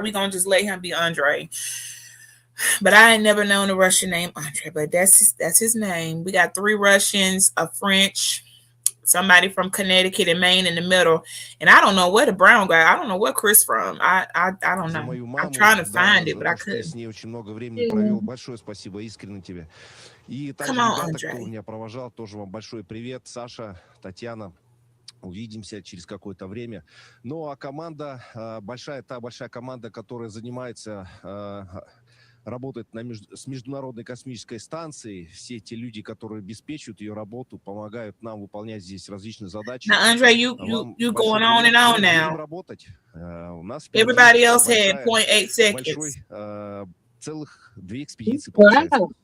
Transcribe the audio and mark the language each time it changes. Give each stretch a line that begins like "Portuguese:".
English: We're gonna just let him be Andre. But I ain't never known a Russian name Andre, but that's his name. We got 3 Russians, a French, somebody from Connecticut and Maine in the middle, and I don't know where the brown guy. I don't know where Chris from. I don't know. I'm trying to find it, but I couldn't.
Russian: С ней очень много времени провел. Большое спасибо, искренне тебе. И также ребята, кто меня провожал, тоже вам большой привет. Саша, Татьяна. Увидимся через какое-то время. Ну а команда большая команда, которая занимается работает с Международной космической станцией. Все эти люди, которые обеспечивают ее работу, помогают нам выполнять здесь различные задачи.
English: Now, Andre, you going on and on now.
Russian: Работать. У нас
English: everybody else had 0.8 seconds.
Russian: Большой, целых 2 экспедиции получается.